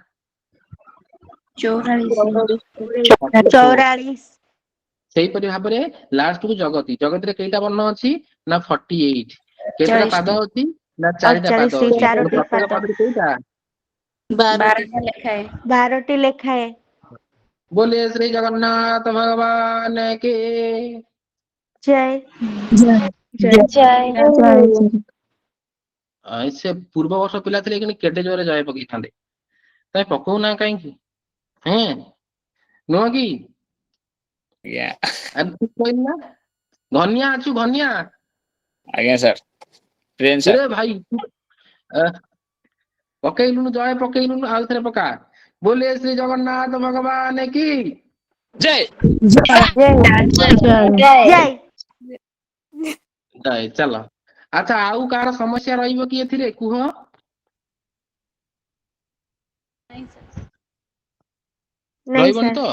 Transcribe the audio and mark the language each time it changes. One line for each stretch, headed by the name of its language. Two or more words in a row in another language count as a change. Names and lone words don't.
Odia: 44। ସେଇପରି ଭାବରେ ଲାଷ୍ଟକୁ ଜଗତି। ଜଗତିରେ କେଇଟା ବର୍ଣ୍ଣ ଅଛି? ନା 48। କେତେଟା ପାଦ 40ଟି। ଅଛି? ନା 4ଟା ପାଦ 48ଟି ଅଛି। ତେଣୁ 4ଟି ପ୍ରତ୍ୟେକ ପାଦ। ପାଦରେ କେଇଟା? 12ଟି। 12ଟି ଲେଖାଏ।
Hindi: बोले श्री जगन्नाथ भगवान के।
Odia: ଜୟ। ସେ ପୂର୍ବ ବର୍ଷ ପିଲା ଥିଲେ କିନ୍ତୁ କେଡେ ଜୋରେ ଜୟ ପକେଇଥାନ୍ତେ। ତମେ ପକଉନା କାହିଁକି? ହେଁ ନୁହଁ କି? ଆଜ୍ଞା ଆରେ ତୁ କହିଲୁ ନା ଧନିଆ ଅଛୁ ଧନିଆ। ଆଜ୍ଞା ସାର୍ ପ୍ରେମ୍ ସାର୍। ରେ ଭାଇ ଆ, ପକେଇଲୁନୁ ଜୟ ପକେଇଲୁନୁ ଆଉ ଥରେ ପକା।
Hindi: बोले श्री जगन्नाथ भगवान की।
Odia: ଜୟ ଜୟ। ଜୟ। ଚାଲ ଆଚ୍ଛା ଆଉ କାହାର ସମସ୍ୟା ରହିବ କି ଏଥିରେ କୁହ? ନାଇଁ ରହିବନି ସାର୍। ତ?